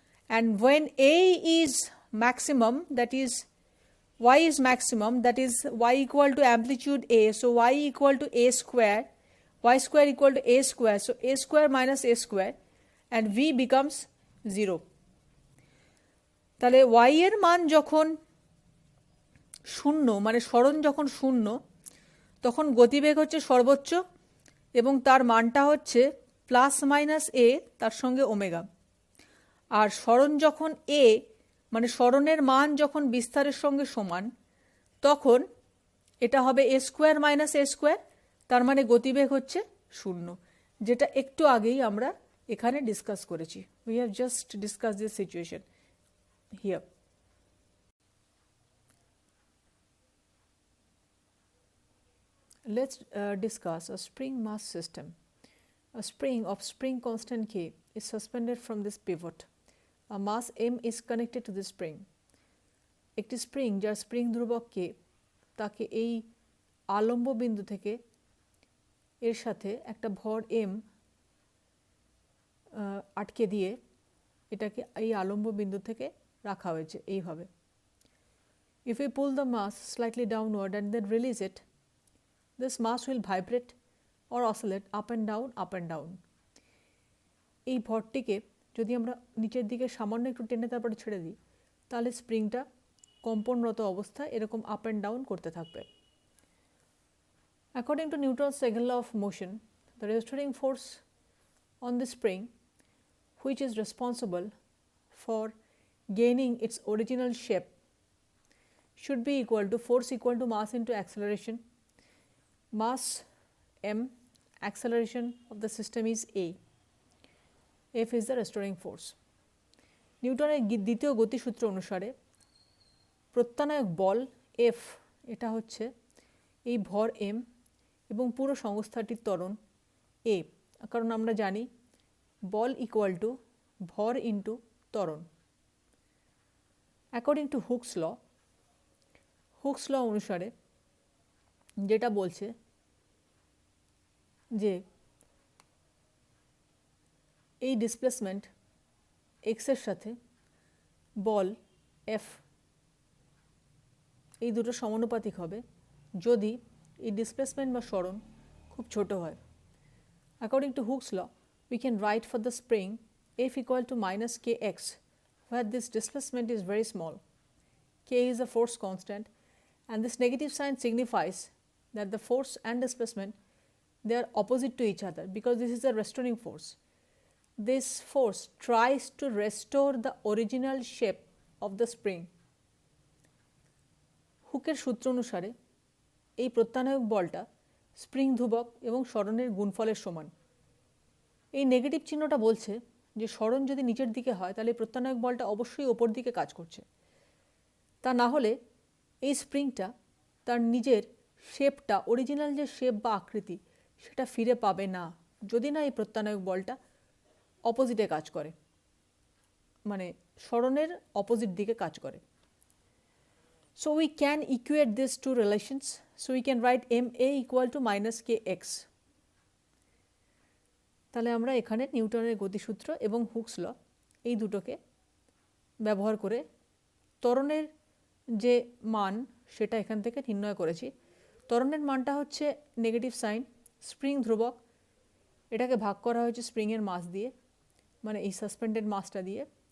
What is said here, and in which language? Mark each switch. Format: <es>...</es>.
<en>And when a is maximum, that is y is maximum, that is y equal to amplitude a, so y equal to a square, y square equal to a square, so a square minus a square, and v becomes 0.</en> <bn>তাহলে y এর মান যখন শূন্য, মানে সরণ যখন শূন্য, তখন গতিবেগ হচ্ছে সর্বোচ্চ এবং তার মানটা হচ্ছে প্লাস মাইনাস এ তার সঙ্গে ওমেগা. আর সরণ যখন এ মানে সরণের মান যখন বিস্তারের সঙ্গে সমান তখন এটা হবে a square minus a square, তার মানে গতিবেগ হচ্ছে 0, যেটা একটু আগেই আমরা এখানে ডিসকাস করেছি।</bn> <en>We have just discuss this situation here. Let's discuss a spring mass system. A spring of spring constant K is suspended from this pivot. A mass M is connected to the spring.</en> <bn>একটি spring যার spring ধ্রুবক K তাকে এই আলম্ব বিন্দু থেকে এর সাথে একটা ভর M আটকে দিয়ে এটাকে এই আলম্ব বিন্দু থেকে রাখা হয়েছে এইভাবে।</bn> <en>If we pull the mass slightly downward and then release it, this mass will vibrate or oscillate up and down, up and down.</en> <bn>এই ভরটিকে যদি আমরা নিচের দিকে সামান্য একটু টেনে তারপরে ছেড়ে দিই তাহলে স্প্রিংটা কম্পনরত অবস্থায় এরকম</bn> <en>up and down</en> <bn>করতে থাকবে।</bn> <en>According to Newton's second law of motion, the restoring force on the spring, which is responsible for gaining its original shape, should be equal to force equal to mass into acceleration. Mass m, acceleration of the system is a. F is the restoring force.</en> <bn>নিউটনের দ্বিতীয় গতিসূত্র অনুসারে প্রত্যানায়ক বল F এটা হচ্ছে এই ভর m এবং পুরো সংস্থাটির ত্বরণ a, কারণ আমরা জানি বল ইকুয়াল টু ভর ইন্টু ত্বরণ।</bn> <en>according to Hooke's law</en> <bn>অনুসারে যেটা বলছে যে এই ডিসপ্লেসমেন্ট এক্সের সাথে বল এফ এই দুটো সমানুপাতিক হবে যদি এই ডিসপ্লেসমেন্ট বা সরণ খুব ছোট হয়।</bn> <en>According to Hooke's law we can write for the spring F equal to minus kx, where this displacement is very small. K is a force constant, and this negative sign signifies that the force and displacement, they are opposite to each other because this is a restoring force. This force tries to restore the original shape of the spring.</en> <bn>হুকের সূত্র অনুসারে এই প্রত্যানায়ক বলটা spring ধ্রুবক এবং সরণের গুণফলের সমান। এই negative চিহ্নটা বলছে যে সরণ যদি নিচের দিকে হয় তাহলে প্রত্যানায়ক বলটা অবশ্যই ওপর দিকে কাজ করছে, তা না হলে এই স্প্রিংটা তার নিজের শেপটা, অরিজিনাল যে শেপ বা আকৃতি সেটা ফিরে পাবে না যদি না এই প্রত্যানায়ক বলটা অপোজিটে কাজ করে, মানে সরণের অপোজিট দিকে কাজ করে।</bn> <en>So we can equate these two relations. So we can write ma equal to minus kx.</en> <bn>তাহলে আমরা এখানে নিউটনের গতিসূত্র এবং হুকস ল এই দুটোকে ব্যবহার করে ত্বরণের যে মান সেটা এখান থেকে নির্ণয় করেছি। ত্বরণের মানটা হচ্ছে নেগেটিভ সাইন, স্প্রিং ধ্রুবক, এটাকে ভাগ করা হয়েছে স্প্রিংয়ের মাস দিয়ে, মানে এই সাসপেন্ডেড মাসটা দিয়ে।</bn>